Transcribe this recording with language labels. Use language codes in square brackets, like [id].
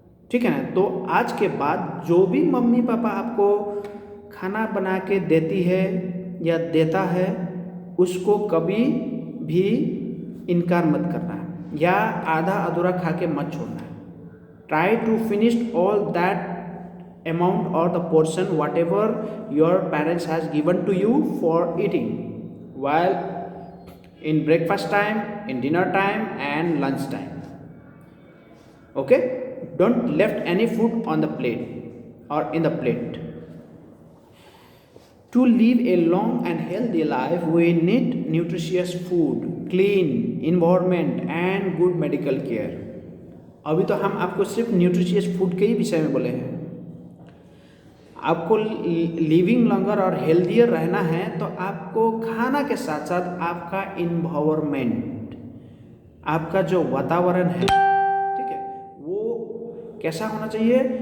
[hi] ठीक है ना। तो आज के बाद जो भी मम्मी पापा आपको खाना बना के देती है या देता है, उसको कभी भी इनकार मत करना या आधा अधूरा खा के मत छोड़ना। [en] try to finish all that amount or the portion whatever your parents has given to you for eating, while in breakfast time, in dinner time and lunch time. Okay, don't left any food on the plate or in the plate. To live a long and healthy life, we need nutritious food, clean environment and good medical care. [hi] अभी तो हम आपको सिर्फ nutritious food के ही विषय में बोले हैं। आपको लिविंग लॉन्गर और हेल्दियर रहना है तो आपको खाना के साथ साथ आपका इन्वायरमेंट, आपका जो वातावरण है, ठीक है, वो कैसा होना चाहिए?